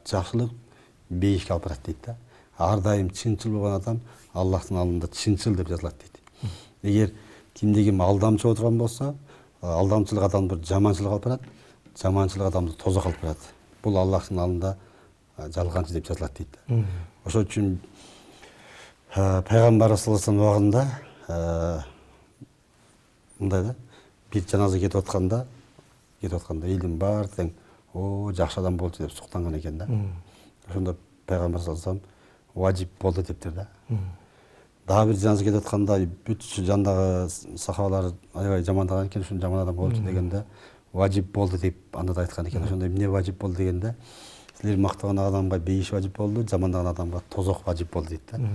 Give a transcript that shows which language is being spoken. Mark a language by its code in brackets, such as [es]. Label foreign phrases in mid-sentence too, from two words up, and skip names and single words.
[ky] Жакшылык бейишке алып барат дейт да. Ар дайым чынчыл болгон адам Аллахтын алдында чынчыл деп жазылат дейт. Эгер кимде-ким алдамчы боло турган болсо, алдамчылык адамды бир жаманчылыкка алып барат, жаманчылык адамды тозокко алып барат. Бул Аллахтын алдында жалганчы деп жазылат дейт. Ошон үчүн пайгамбар [ar] صلى الله عليه وسلم [ky] убагында мындай да, бир жаназа кетип атканда элдин баары тең жакшы адам болчу деп суктанган экен да. Ошондо пайгамбар [ar] صلى الله عليه وسلم [ky] важип болду дептир да. Дагы бир жаназа кетип атканда бүт жандагы сахабалар аябай жамандаган экен, ушун жаман адам болчу дегенде важип болду деп анда да айткан экен. Ошондо эмне важип болду дегенде, силер мактаган адамга бейиш важип болду, жамандаган адамга тозок важип болду дейт да.